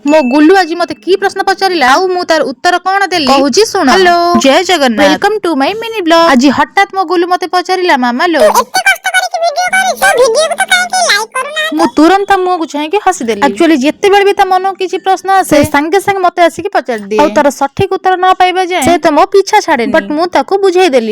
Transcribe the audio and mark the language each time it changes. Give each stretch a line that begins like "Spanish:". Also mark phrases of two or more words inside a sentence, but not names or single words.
Odia: ମୋ ଗୁଲ୍ଲୁ ଆଜି ମତେ କି ପ୍ରଶ୍ନ ପଚାରିଲା ଆଉ ମୁଁ ତାର ଉତ୍ତର କଣ ଦେଲି କହୁଛି ଶୁଣ।
English: हेलो
Odia: ଜୟ ଜଗନ୍ନାଥ
English: welcome to my mini blog.
Odia: ଆଜି ହଠାତ୍ ମୋ ଗୁଲ୍ଲୁ ମତେ ପଚାରିଲା ମାମା ଲୋ ମୁଁ ତୁରନ୍ତ ମୁହଁ କୁ ଚାହିଁ କି ହସି ଦେଲି। एक्चुअली ଯେତେ ବେଳେ ଭି ତ ମନ କିଛି ପ୍ରଶ୍ନ ଆସେ ସଙ୍ଗେ ସଙ୍ଗେ ମତେ ଆସି କି ପଚାରି ଦିଏ ଆଉ ତାର ସଠିକ ଉତ୍ତର ନ ପାଇବା ଯାଏ ସେ ତ ମୋ ପିଛା ଛାଡେନି बट ମୁଁ ତାକୁ ବୁଝାଇ ଦେଲି।